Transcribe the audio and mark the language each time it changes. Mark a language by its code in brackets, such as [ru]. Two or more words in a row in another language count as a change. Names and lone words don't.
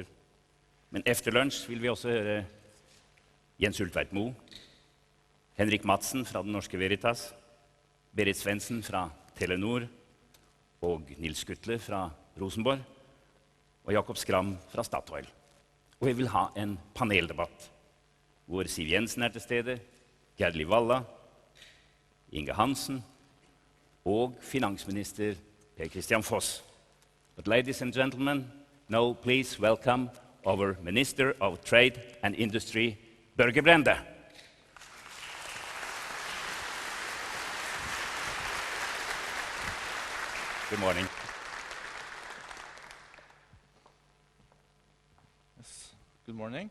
[no] Men efter lunsj vil vi også høre Jens Ultveit Moe, Henrik Madsen fra Den Norske Veritas, Berit Svendsen fra Telenor, og Nils Skutle fra Rosenborg, og Jakob Skram fra Statoil. Og vi vil ha en paneldebatt, hvor Siv Jensen er til stede, Gerdli Walla, Inge Hansen, og finansminister Per Christian Foss. [en] But ladies and gentlemen, now please welcome our Minister of Trade and Industry, Børge Brende. Good morning. Yes, good morning.